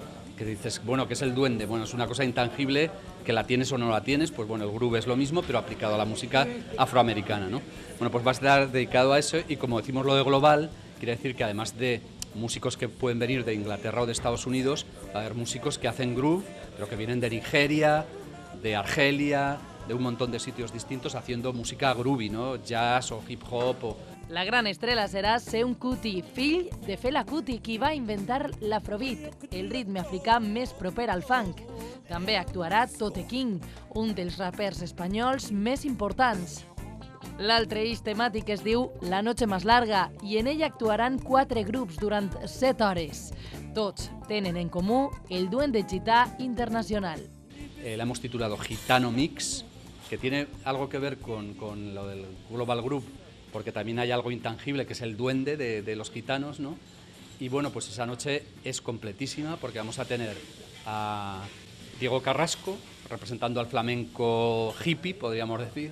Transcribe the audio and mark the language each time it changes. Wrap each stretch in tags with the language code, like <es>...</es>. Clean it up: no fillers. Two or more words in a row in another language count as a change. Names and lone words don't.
<es>Que dices, bueno, ¿qué es el duende? Bueno, es una cosa intangible que la tienes o no la tienes, pues bueno, el groove es lo mismo, pero aplicado a la música afroamericana, ¿no? Bueno, pues va a estar dedicado a eso y como decimos lo de global, quiere decir que además de músicos que pueden venir de Inglaterra o de Estados Unidos, va a haber músicos que hacen groove, pero que vienen de Nigeria, de Argelia, de un montón de sitios distintos haciendo música groovy, ¿no? Jazz o hip hop o...</es> <ca>La gran estrella serà Seun Kuti, fill de Fela Kuti, qui va inventar l'afrobeat, el ritme africà més proper al funk. També actuarà Tote King, un dels rapers espanyols més importants. L'altre eix temàtic es diu La noche más larga i en ell actuaran 4 grups durant 7 hores. Tots tenen en comú el duende gità internacional.</ca> <es>La hemos titulado Gitano Mix, que tiene algo que ver con lo del Global Group, porque también hay algo intangible que es el duende de los gitanos, ¿no? Y bueno, pues esa noche es completísima porque vamos a tener a Diego Carrasco representando al flamenco hippie, podríamos decir.</es>